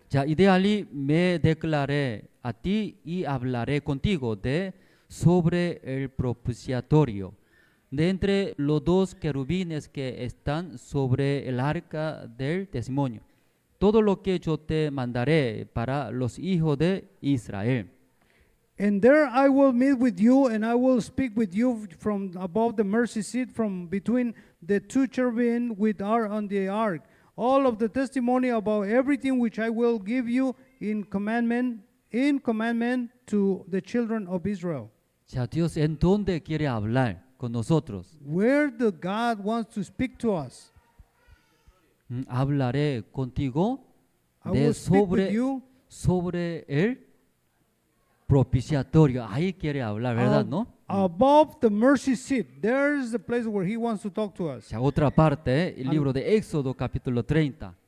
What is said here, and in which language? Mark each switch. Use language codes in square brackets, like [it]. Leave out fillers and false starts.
[es] Ya, y de allí me declaré a ti y hablaré contigo sobre el propiciatorio, de entre los dos querubines que están sobre el arca del testimonio. Todo lo que yo te mandaré para los hijos de Israel. [en] And there I will meet with you, and I will speak with you from above the mercy seat, from between the two cherubim which are on the ark. All of the testimony about everything which I will give you in commandment to the children of Israel. [es] Ya, Dios, ¿en dónde quiere hablar con nosotros? [en] Where the God wants to speak to us. [es] Hablaré contigo [en] I [es] de [en] will speak with you [es] sobre el propiciatorio. Ahí quiere hablar, ¿verdad? ¿No? [en] above the mercy seat. There's the place where he wants to talk to us. [es] Ya, otra parte, el libro de Éxodo capítulo 30,